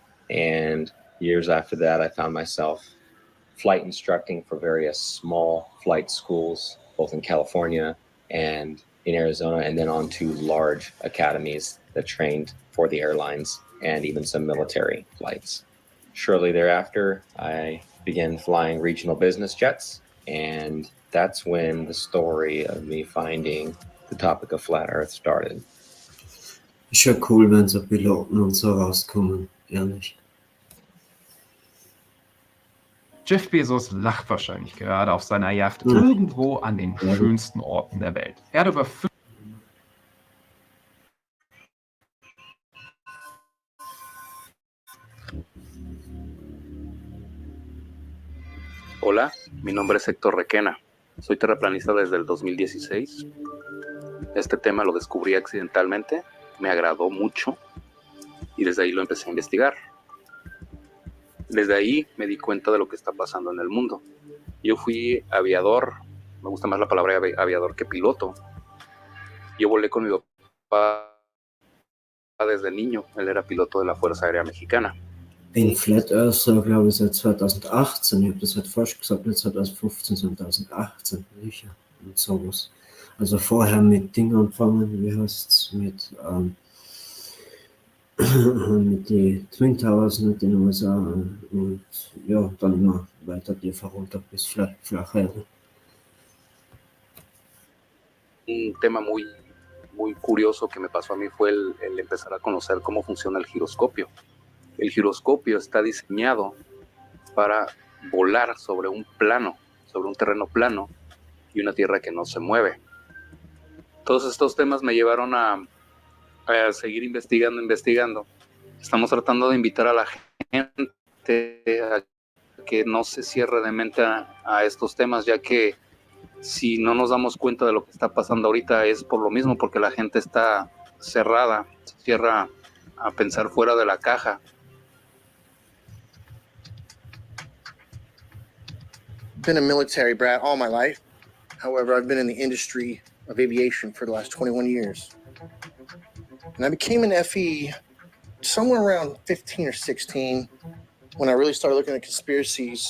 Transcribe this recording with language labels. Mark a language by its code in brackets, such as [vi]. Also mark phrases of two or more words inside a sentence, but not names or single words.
[en] And years after that, I found myself flight instructing for various small flight schools, both in California and in Arizona, and then on to large academies that trained for the airlines and even some military flights. Shortly thereafter, I began flying regional business jets, and that's when the story of me finding the topic of flat Earth started. [de] Ist ja cool, wenn so Piloten und so rauskommen, ehrlich. Jeff Bezos lacht wahrscheinlich gerade auf seiner Yacht irgendwo an den schönsten Orten der Welt. Er hat über [es] Hola, mi nombre es Héctor Requena. Soy terraplanista desde el 2016. Este tema lo descubrí accidentalmente, me agradó mucho y desde ahí lo empecé a investigar. Desde ahí me di cuenta de lo que está pasando en el mundo. Yo fui aviador, me gusta más la palabra aviador que piloto. Yo volé con mi papá desde niño, él era piloto de la Fuerza Aérea Mexicana. [de] Bin [en] Flat Earther, [de] glaube ich, seit 2018. Ich habe das halt falsch gesagt, nicht 2015, sondern 2018. Sicher. Und sowas. Also vorher mit Ding anfangen, wie heißt es, mit die Twin Towers in den USA und ja, dann immer weiter tiefer runter bis flache Erde. [es] Un tema muy curioso que me pasó a mí fue el empezar a conocer cómo funciona el giroscopio. El giroscopio está diseñado para volar sobre un plano, sobre un terreno plano y una tierra que no se mueve. Todos estos temas me llevaron a seguir investigando. Estamos tratando de invitar a la gente a que no se cierre de mente a estos temas, ya que si no nos damos cuenta de lo que está pasando ahorita es por lo mismo, porque la gente está cerrada, se cierra a pensar fuera de la caja. [en] Been a military brat all my life. However, I've been in the industry of aviation for the last 21 years. And I became an FE somewhere around 15 or 16 when I really started looking at conspiracies.